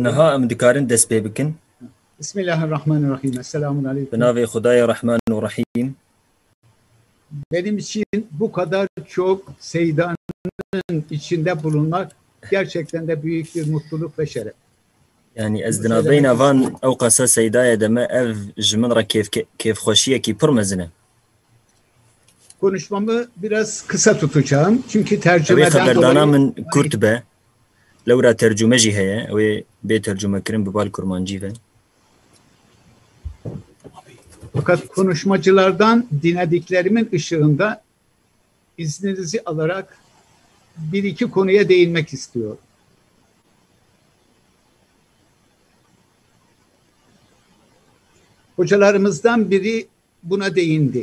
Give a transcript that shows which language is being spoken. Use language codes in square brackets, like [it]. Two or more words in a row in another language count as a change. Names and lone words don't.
[ku] Naha em dikarin dest pê bikin. Bismillahirrahmanirrahim. Esselamun aleyküm. Bi navê Xudaya Rahman û Rahîm. [tr] Benim için bu kadar çok seydanın içinde bulunmak gerçekten de büyük bir mutluluk ve şeref. [ku] Yani ez di navbeyna van ew qasa seydaya de me ev ji min re kêfxweşiyekî pir mezin e. [tr] Konuşmamı biraz kısa tutacağım. Çünkü [ku] Ew ê [tr] tercümeden [ku] xeberdana [tr] dolayı [ku] min Kurt be. Lewra tercüme jî heye. Ew ê bê tercümekirin bi bal kurmancî ve. [tr] fakat konuşmacılardan dinlediklerimin ışığında izninizi alarak bir iki konuya değinmek istiyorum. Hocalarımızdan biri buna değindi.